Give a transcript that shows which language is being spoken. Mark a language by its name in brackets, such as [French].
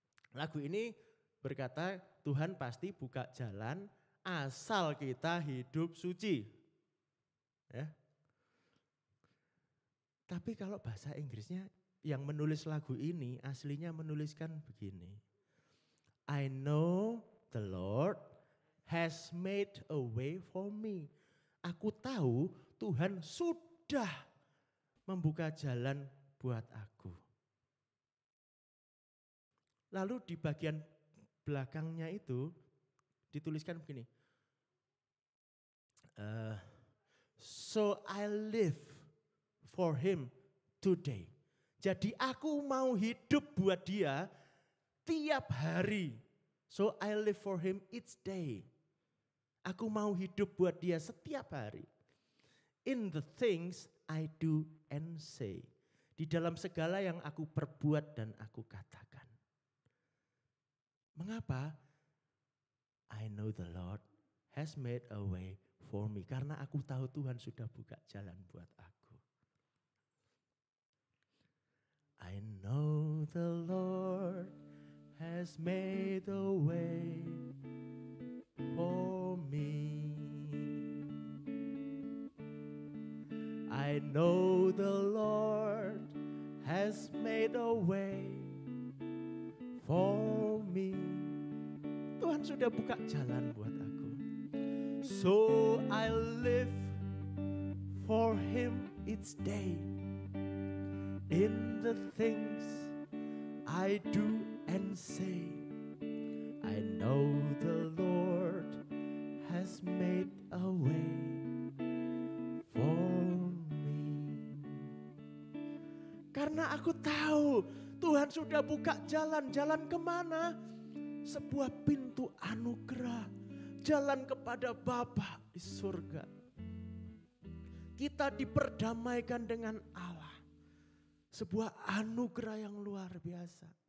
[Indonesian] Lagu ini berkata Tuhan pasti buka jalan asal kita hidup suci. Ya. Tapi kalau bahasa Inggrisnya yang menulis lagu ini aslinya menuliskan begini. [English] I know the Lord has made a way for me. [Indonesian] Aku tahu Tuhan sudah membuka jalan buat aku. Lalu di bagian belakangnya itu dituliskan begini. [English] So I live for him today. [Indonesian] Jadi aku mau hidup buat dia tiap hari. [English] So I live for him each day. [Indonesian] Aku mau hidup buat dia setiap hari. [English] In the things I do and say. [Indonesian] Di dalam segala yang aku perbuat dan aku katakan. Mengapa? [English] I know the Lord has made a way for me. [Indonesian] Karena aku tahu Tuhan sudah buka jalan buat aku. [English] I know the Lord has made a way for me. I know the Lord has made a way for me. [Indonesian] Tuhan sudah buka jalan buat aku. [English] So I live for him each day. In the things I do and say, I know the Lord has made a way for me. [Indonesian] Karena aku tahu Tuhan sudah buka jalan kemana? Sebuah pintu anugerah, jalan kepada Bapa di surga. Kita diperdamaikan dengan Allah. Sebuah anugerah yang luar biasa.